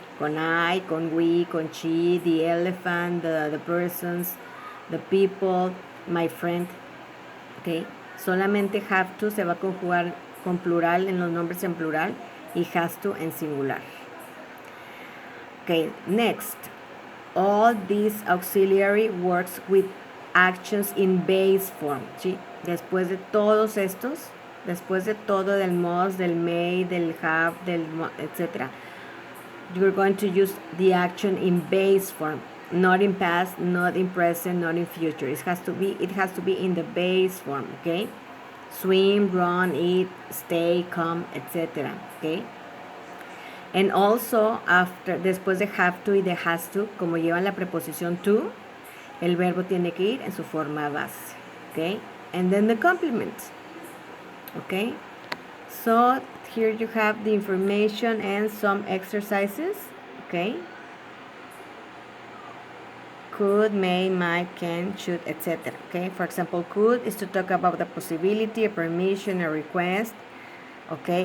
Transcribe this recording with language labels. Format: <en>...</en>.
<en>Con I, con we, con she, the elephant, the persons, the people, my friend. ¿Okay?</en> <es>Solamente have to se va a conjugar con plural en los nombres en plural y has to en singular.</es> <en>Okay, next. All this auxiliary works with actions in base form.</en> <es>¿Sí? Después de todos estos, después de todo del must, del may, del have, del etc.,</es> <en>you're going to use the action in base form, not in past, not in present, not in future. It has to be in the base form, okay? Swim, run, eat, stay, come, etc. Okay? And also</en> <es>después de have to y de has to, como llevan la preposición to, el verbo tiene que ir en su forma base, okay?</es> <en>And then the complement, okay? So here you have the information and some exercises, okay? Could, may, might, can, should, etc. Okay? For example, could is to talk about the possibility, a permission, a request. Okay?</en>